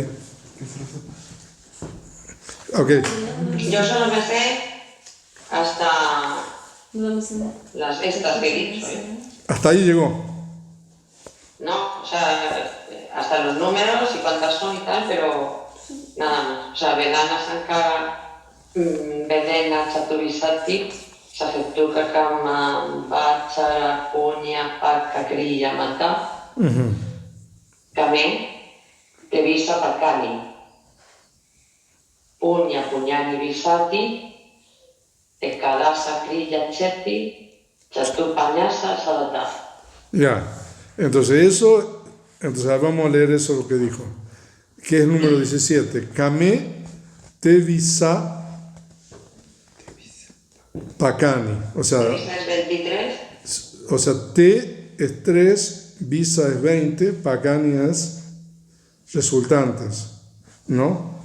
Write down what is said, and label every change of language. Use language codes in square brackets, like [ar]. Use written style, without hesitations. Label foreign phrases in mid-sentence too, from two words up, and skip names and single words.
[es] Que se lo sepa. Ok, Yo solo me sé hasta No me sé. estas que he dicho. hasta ahí llegó. No, o sea, hasta los números y cuántas son y tal, pero nada más. O sea, [pi] Vedana, Sankara, Vedena, Chatuvisati, Sasetuka, Kama, Vachara, Punya, Paka, Kriya, Mata, Kame, Devisa, Pakani, Punya, Punyani, Visati, Ekadasa, Kriya, Cheti, Chatupanyasa, Sadata. [es] Ya, entonces vamos a leer eso lo que dijo, que es el número 17. [pi] Kame Tevisa Pakani. O sea, [es] Devisa es 23. T es 3, Visa es 20, Pakani es resultantes, ¿no?